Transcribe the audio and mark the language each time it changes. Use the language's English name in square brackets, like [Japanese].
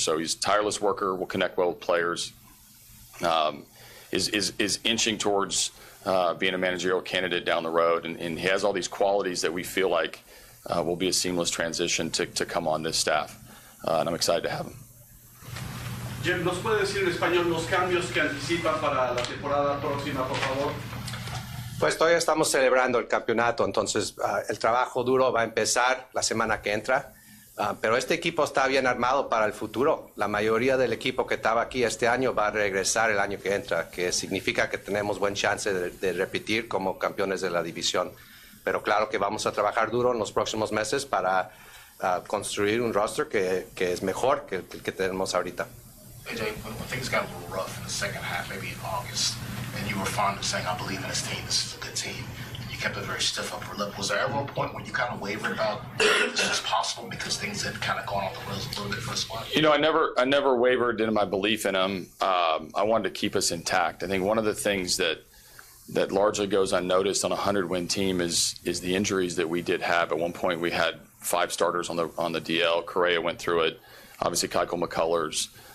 [English] So he's a tireless worker, will connect well with players, is inching towards being a managerial candidate down the road, and he has all these qualities that we feel like will be a seamless transition to come on this staff, and I'm excited to have him. [Spanish] Jim, ¿nos puede decir en español los cambios que anticipa para la temporada próxima, por favor? Pues todavía estamos celebrando el campeonato, entonces el trabajo duro va a empezar la semana que entra. Pero este equipo está bien armado para el futuro. La mayoría del equipo que estaba aquí este año va a regresar el año que entra, que significa que tenemos buen chance de repetir como campeones de la división. Pero claro que vamos a trabajar duro en los próximos meses para construir un roster que es mejor que el que tenemos ahorita. [English] AJ, when things got a little rough in the second half, maybe in August, and you were fond of saying, I believe in this team, this is a good team, you kept a very stiff upper lip. Was there ever a point when you kind of wavered about this was possible because things had kind of gone off the rails a little bit for the squad? I never wavered in my belief in them. I wanted to keep us intact. I think one of the things that largely goes unnoticed on a 100-win team is the injuries that we did have. At one point, we had 5 starters on the DL. Correa went through it. Obviously, Keuchel McCullers.